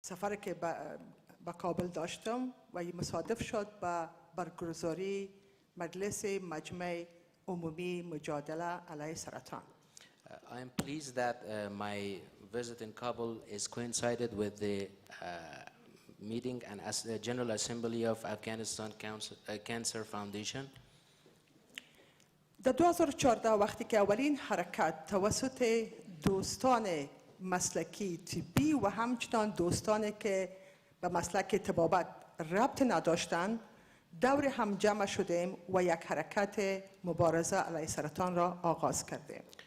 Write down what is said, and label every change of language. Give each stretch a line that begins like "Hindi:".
Persian: سفر که به کابل داشتم و مصادف شد با برگزاری مجلس مجمع عمومی مجادله علیه سرطان.
English: I am pleased that my visit in Kabul is coincided with the meeting and as the General Assembly of Afghanistan Cancer Foundation.
Persian: در 2014 وقتی که اولین حرکت توسط دوستان مسلکی طبی و همچنان دوستانی که به مسلک طبابت ربط نداشتند دور هم جمع شدیم و یک حرکت مبارزه علیه سرطان را آغاز کردیم.